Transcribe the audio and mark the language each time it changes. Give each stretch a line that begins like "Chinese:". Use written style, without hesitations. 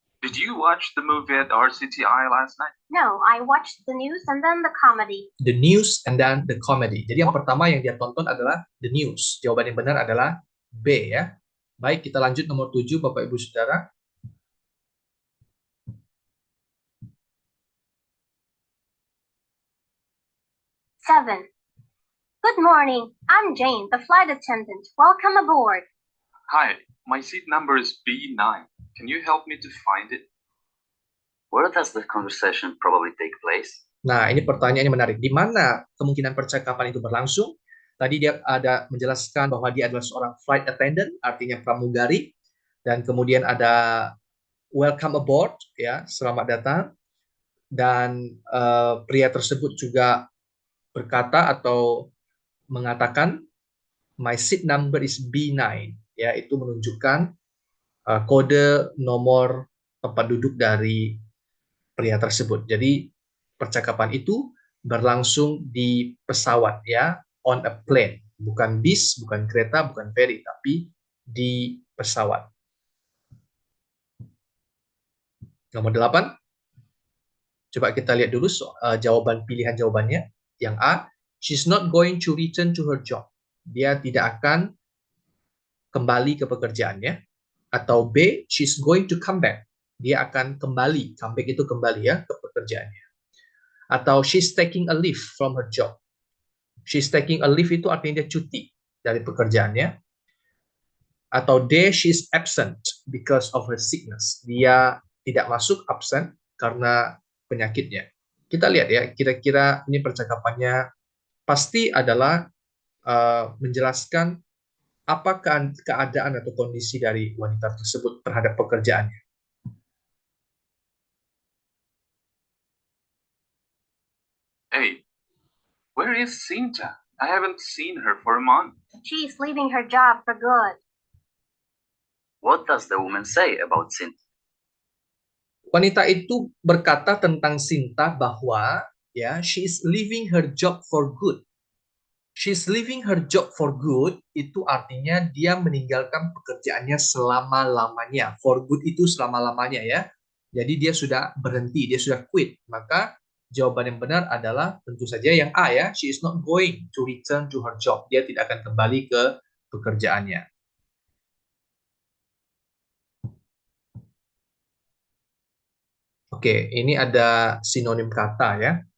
English: Did you watch the movie at RCTI last night? No, I watched the news and then the comedy. The news and then the comedy.
Indonesian: Jadi yang pertama yang dia tonton adalah
English: the news.
Indonesian: Jawaban yang benar adalah B ya. Baik, kita lanjut nomor 7 Bapak Ibu Saudara.
English: Seven. Good morning. I'm Jane, the flight attendant. Welcome aboard. Hi, my seat number is B9. Can you help me to find it? Where does the conversation probably take place?
Indonesian: Nah, ini pertanyaannya menarik. Di mana kemungkinan percakapan itu berlangsung? Tadi dia ada menjelaskan bahwa dia adalah seorang flight attendant, artinya pramugari. Dan kemudian ada
English: welcome aboard,
Indonesian: ya, selamat datang. Dan pria tersebut juga berkata atau mengatakan,
English: my seat number is B9.
Indonesian: Ya, itu menunjukkan kode nomor tempat duduk dari pria tersebut. Jadi percakapan itu berlangsung di pesawat ya,
English: on a plane,
Indonesian: bukan bis, bukan kereta, bukan ferry, tapi di pesawat. Nomor 8. Coba kita lihat dulu jawaban pilihan jawabannya.
English: Yang A, she's not going to return to her job.
Indonesian: Dia tidak akan kembali ke pekerjaannya.
English: Atau B, she's going to come back.
Indonesian: Dia akan kembali, comeback itu kembali ya ke pekerjaannya.
English: Atau she's taking a leave from her job. She's taking a leave
Indonesian: itu artinya dia cuti dari pekerjaannya.
English: Atau D, she's absent because of her sickness.
Indonesian: Dia tidak masuk, absent karena penyakitnya. Kita lihat ya, kira-kira ini percakapannya pasti adalah menjelaskan apa keadaan atau kondisi dari wanita tersebut terhadap pekerjaannya.
English: Hey, where is Cinta? I haven't seen her for a month. She's leaving her job for good. What does the woman say about sin?
Indonesian: Wanita itu berkata tentang Sinta bahwa ya,
English: she is leaving her job for good. She's leaving her job for good
Indonesian: itu artinya dia meninggalkan pekerjaannya selama-lamanya.
English: For good
Indonesian: itu selama-lamanya ya. Jadi dia sudah berhenti, dia sudah quit. Maka jawaban yang benar adalah tentu saja yang A ya.
English: She is not going to return to her job.
Indonesian: Dia tidak akan kembali ke pekerjaannya. Oke, ini ada sinonim kata ya.